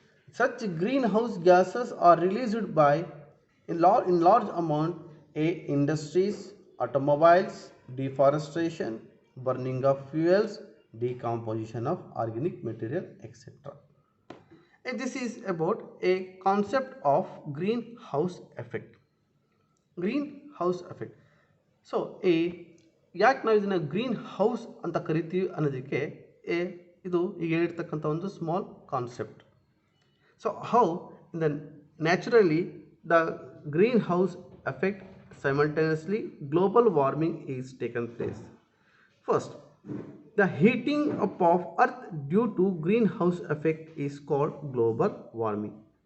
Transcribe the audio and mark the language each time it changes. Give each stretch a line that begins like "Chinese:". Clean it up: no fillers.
English: Such greenhouse gases are released by in large amount industries, automobiles, deforestation, burning of fuels, decomposition of organic material, etc. And this is about a concept of greenhouse effect. Greenhouse effect.
Kannada: So ಯಾಕೆ ನಾವು ಇದನ್ನು green house ಅಂತ ಕರಿತೀವಿ ಅನ್ನೋದಕ್ಕೆ ಇದು ಈಗ ಹೇಳಿರ್ತಕ್ಕಂಥ ಒಂದು small concept.
English: So how naturally the greenhouse effect simultaneously global warming is taken place. First, the heating up of earth due to greenhouse effect is called global warming.